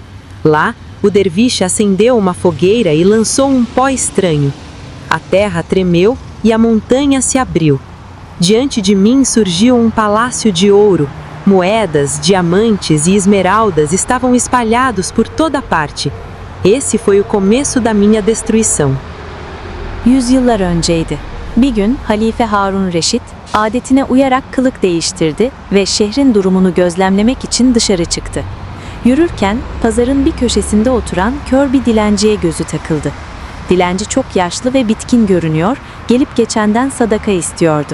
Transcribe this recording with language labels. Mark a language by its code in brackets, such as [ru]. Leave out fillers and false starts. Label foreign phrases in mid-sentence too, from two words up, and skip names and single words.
[pt] Lá, o derviche acendeu uma fogueira e lançou um pó estranho. A terra tremeu e a montanha se abriu. Diante de mim surgiu um palácio de ouro. Moedas, diamantes e esmeraldas estavam espalhados por toda parte. Esse foi o começo da minha destruição. [tr] Yüzyıllar önceydi. Bir gün Halife Harun Reşit adetine uyarak kılık değiştirdi ve şehrin durumunu gözlemlemek için dışarı çıktı. Yürürken pazarın bir köşesinde oturan kör bir dilenciye gözü takıldı. Dilenci çok yaşlı ve bitkin görünüyor, gelip geçenden sadaka istiyordu.